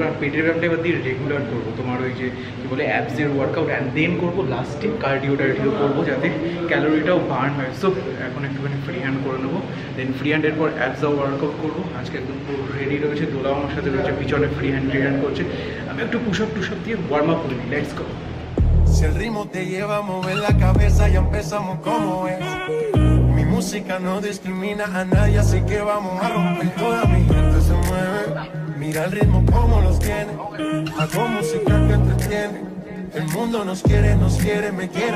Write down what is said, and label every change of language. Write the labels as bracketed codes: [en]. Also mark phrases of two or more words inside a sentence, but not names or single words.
[bn] আর পেটের ব্যায়ামটা এবার দিয়ে রেগুলার করবো, তোমার ওই যে কী বলে অ্যাবসের ওয়ার্কআউট, [en] and then [bn] করবো লাস্টে কার্ডিও করবো যাতে ক্যালোরিটাও বার্ন হয়। সো এখন একটুখানি [en] free hand [bn] করে নেবো, দেন ফ্রি হ্যান্ডের পর অ্যাবসও ওয়ার্কআউট করবো। আজকে একদম পুরো রেডি রয়েছে, দোলাও আমার সাথে রয়েছে পিছনে [en] free hand [bn] করছে। আমি একটু [en] push up [bn] দিয়ে [en] warm up [bn] করে নিই। [en] let's go. [es] Si el ritmo te lleva a mover la cabeza, ya empezamos como es. Mi música no discrimina a nadie, así que vamos a romper. Toda mi gente se mueve, mira el ritmo como los tiene. Hago música que entretiene. El mundo nos quiere, me quieren.